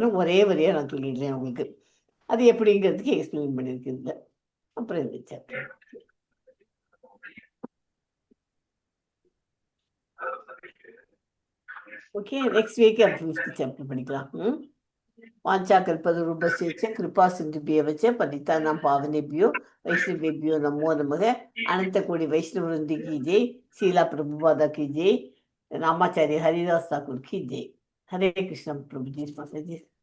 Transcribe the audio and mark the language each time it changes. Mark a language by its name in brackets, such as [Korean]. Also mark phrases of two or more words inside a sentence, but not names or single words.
[Tamil] ஒரே வரியா நான் சொல்லிடுறேன் உங்களுக்கு. அது எப்படிங்கிறதுக்கு எக்ஸ்பிளைன் பண்ணியிருக்குது. அப்புறம் இந்த [English] chapter okay. next week 5th chapter [Tamil] படிக்கலாம். [Sanskrit] वाञ्छा कल्पतरुभ्यश्च च कृपा सिन्धुभ्येव च पतितानां पावनेभ्यो वैष्णवेभ्यो नमो नमः। [Hindi] अनंतकोटि वैष्णव वृंद की जय। शीला प्रभुपादा की जय। रामाचार्य हरिदास ठाकुर की जय। हरे कृष्ण प्रभु जी माता जी।